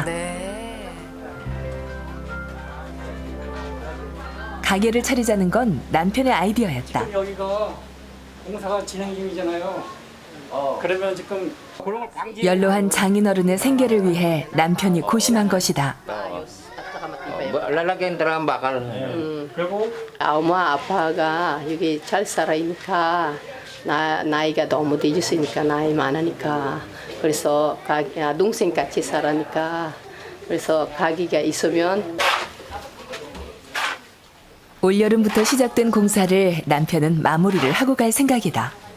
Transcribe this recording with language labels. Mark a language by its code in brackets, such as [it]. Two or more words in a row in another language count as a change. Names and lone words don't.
[ko] 네. 가게를 차리자는 건 남편의 아이디어였다. 지금 여기가 공사가 진행 중이잖아요. 그러면 지금 그런 걸 방지. 연로한 장인어른의 생계를 위해 남편이 고심한 것이다. [tl] Lalagyan talagang bakal. [ko] 그리고 엄마 아빠가 여기 잘 살아니까 나이가 너무 늦었으니까 나이 많으니까 그래서 동생 같이 살아니까 그래서 가게가 있으면 올여름부터 시작된 공사를 남편은 마무리를 하고 갈 생각이다.